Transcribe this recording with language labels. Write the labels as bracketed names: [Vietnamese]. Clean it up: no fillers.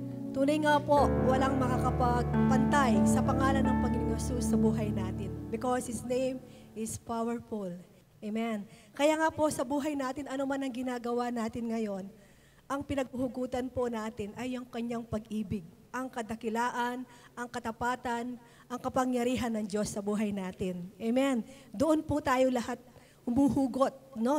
[Filipino] Tunay nga po, walang makakapagpantay sa pangalan ng Panginoong Hesus sa buhay natin. [English] Because His name is powerful. Amen. [Filipino] Kaya nga po sa buhay natin, ano man ang ginagawa natin ngayon, ang pinaghuhugutan po natin ay ang kanyang pag-ibig, ang kadakilaan, ang katapatan, ang kapangyarihan ng Diyos sa buhay natin. Amen. Doon po tayo lahat humuhugot. No?